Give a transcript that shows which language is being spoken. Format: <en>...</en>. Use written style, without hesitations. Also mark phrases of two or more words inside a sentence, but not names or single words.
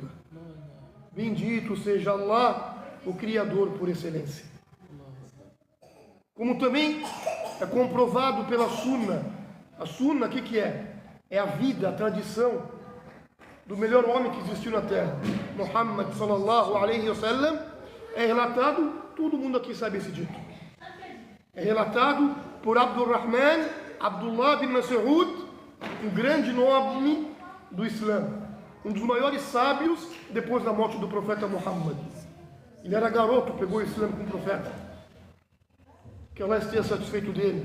<pt>Bendito seja Allah, o Criador por excelência. Como também é comprovado pela Sunna. A Sunna, o que é? É a vida, a tradição do melhor homem que existiu na Terra,</pt> <ar>Muhammad sallallahu alaihi wasallam.</ar> <pt>É relatado, todo mundo aqui sabe esse dito. É relatado por Abdurrahman Abdullah bin Mas'ud, um grande nome do Islã, um dos maiores sábios depois da morte do profeta Muhammad. Ele era garoto, pegou o Islã com o profeta. Que Allah esteja satisfeito dele.</pt>